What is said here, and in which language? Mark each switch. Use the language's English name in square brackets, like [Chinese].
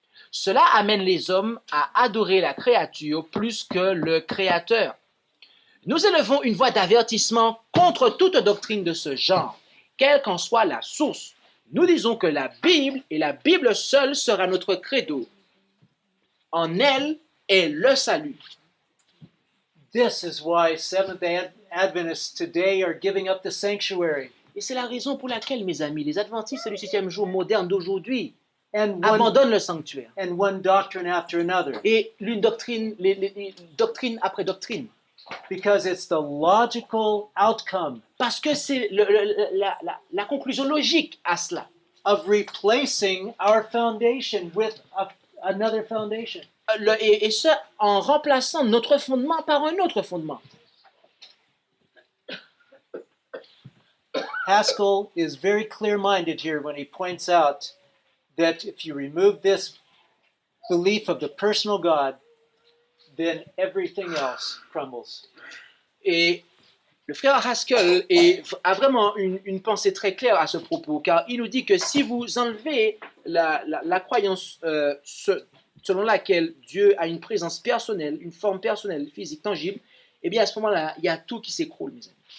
[French] Cela amène les hommes à adorer la créature plus que le Créateur. Nous élevons une voix d'avertissement contre toute doctrine de ce genre, quelle qu'en soit la source. Nous disons que la Bible et la Bible seule sera notre credo. En elle est le salut. [English] this is why Seventh-day Adventists today are giving up the sanctuary. [French] Et c'est la raison pour laquelle, mes amis, les adventistes du 7e jour moderne d'aujourd'hui [English] And [French] abandonnent le sanctuaire. [English] one doctrine after another. [French] Et l'une doctrine, les doctrine après doctrine. [English] Because it's the logical outcome [French] Parce que c'est la conclusion logique à cela. [English] of replacing our foundation with another foundation. [French] Et ce, en remplaçant notre fondement par un autre fondement. [English] Haskell is very clear-minded here when he points out that if you remove this belief of the personal God, then everything else crumbles. [French] Et le frère Haskell a vraiment une pensée très claire à ce propos, car il nous dit que si vous enlevez la croyance selon laquelle Dieu a une présence personnelle, une forme personnelle, physique, tangible, eh bien à ce moment-là, il y a tout qui s'écroule, mes amis.